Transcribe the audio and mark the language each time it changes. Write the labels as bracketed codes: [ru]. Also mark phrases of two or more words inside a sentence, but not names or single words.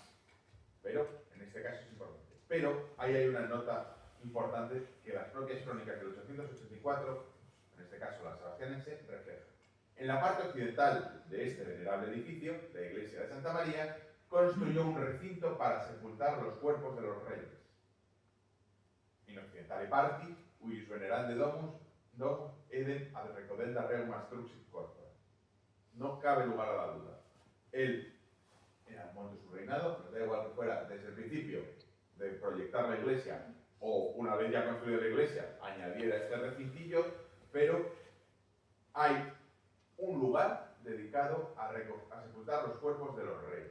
[es] Pero, en este caso es importante. Pero, ahí hay una nota importante que las propias crónicas del 884, en este caso la sebastianense, reflejan. En la parte occidental de este venerable edificio, la iglesia de Santa María, construyó un recinto para sepultar los cuerpos de los reyes. [la] In occidentale parti, huius venerande domus edem ad recodenda reum astruxit corpora. [es] No cabe lugar a la duda. Él, en el momento de su reinado, nos da igual que fuera desde el principio de proyectar la iglesia o una vez ya construida la iglesia, añadiera este recintillo, pero hay un lugar dedicado a sepultar los cuerpos de los reyes.